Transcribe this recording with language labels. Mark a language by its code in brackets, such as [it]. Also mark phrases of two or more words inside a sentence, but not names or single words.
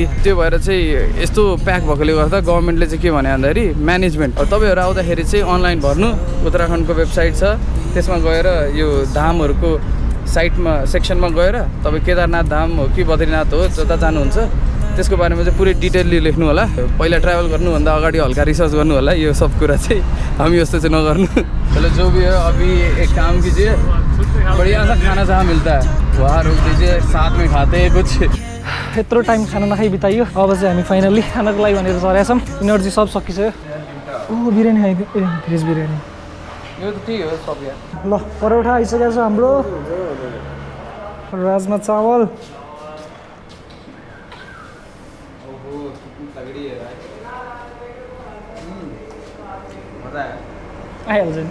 [ne] त्यो भएर चाहिँ यस्तो प्याक भएकोले गर्दा गभर्मेन्टले चाहिँ के भने भन्दाखेरि म्यानेजमेन्ट, तपाईँहरू आउँदाखेरि चाहिँ अनलाइन भर्नु, उत्तराखण्डको वेबसाइट छ त्यसमा गएर यो धामहरूको साइटमा सेक्सनमा गएर तपाईँ केदारनाथ धाम हो कि बद्रीनाथ हो जता जानुहुन्छ त्यसको बारेमा चाहिँ पुरै डिटेलली लेख्नु होला। पहिला ट्राभल गर्नुभन्दा अगाडि हल्का रिसर्च गर्नु होला, यो सब कुरा चाहिँ हामी जस्तो चाहिँ नगर्नु। [hi] चलो जो भी है अभी एक काम कीजिए, बढ़िया सा खाना जहाँ मिलता है वहाँ रोक दीजिए, साथ में खाते हैं कुछ। [ne] यत्रो टाइम खाना नखाइ बिताइयो, अब चाहिँ हामी फाइनल्ली खानको लागि भनेर चढेका छौँ। इनर्जी सब सकिसक्यो। बिरयानी खाइदियो, भेज बिरयानी यो त त्यही हो सब यहाँ। ल परोठा आइसकेको छ हाम्रो, राजमा चावल, आइहाल्छ नि